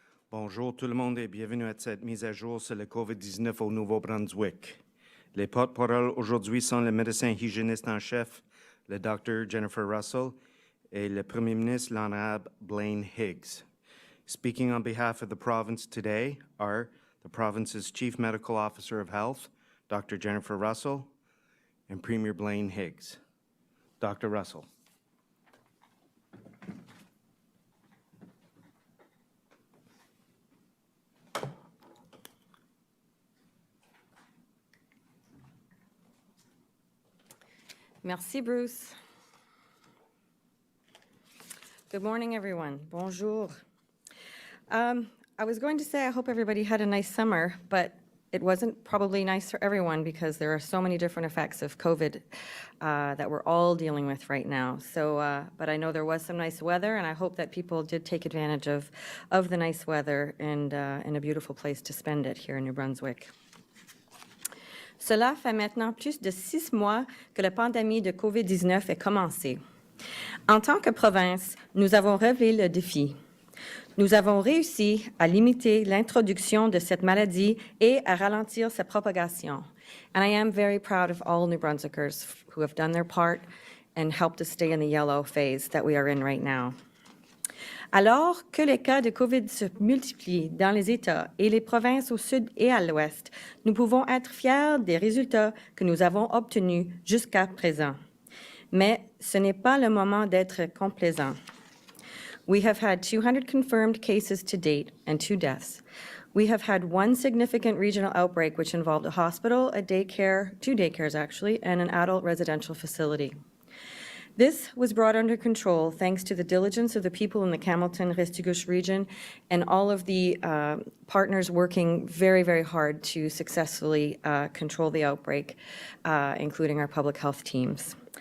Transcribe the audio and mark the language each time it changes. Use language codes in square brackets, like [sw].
[fr] Bonjour tout le monde et bienvenue à cette mise à jour sur le COVID-19 au Nouveau-Brunswick. Les porte-paroles aujourd'hui sont le médecin hygiéniste en chef, le Dr. Jennifer Russell, et le Premier ministre, l'Honorable Blaine Higgs. [en] Speaking on behalf of the province today are the province's Chief Medical Officer of Health, Dr. Jennifer Russell, and Premier Blaine Higgs. Dr. Russell. [fr] Merci, Bruce. [en] Good morning, everyone. [fr] Bonjour. [en] I was going to say I hope everybody had a nice summer, but it wasn't probably nice for everyone because there are so many different effects of COVID that we're all dealing with right now. So, but I know there was some nice weather, and I hope that people did take advantage of the nice weather and a beautiful place to spend it here in New Brunswick. [fr] Cela fait maintenant plus de 6 mois que la pandémie de COVID-19 est commencée. En tant que province, nous avons relevé le défi. Nous avons réussi à limiter l'introduction de cette maladie et à ralentir sa propagation. [en] And I am very proud of all New Brunswickers who have done their part and helped us stay in the yellow phase that we are in right now. [fr] Alors que les cas de COVID se multiplient dans les États et les provinces au sud et à l'ouest, nous pouvons être fiers des résultats que nous avons obtenus jusqu'à présent. Mais ce n'est pas le moment d'être complaisant. [en] We have had 200 confirmed cases to date and 2 deaths. We have had 1 significant regional outbreak which involved a hospital, a daycare, 2 daycares actually, and an adult residential facility. This was brought under control thanks to the diligence of the people in the Hamilton-Restigouche region and all of the partners working very, very hard to successfully control the outbreak, including our public health teams.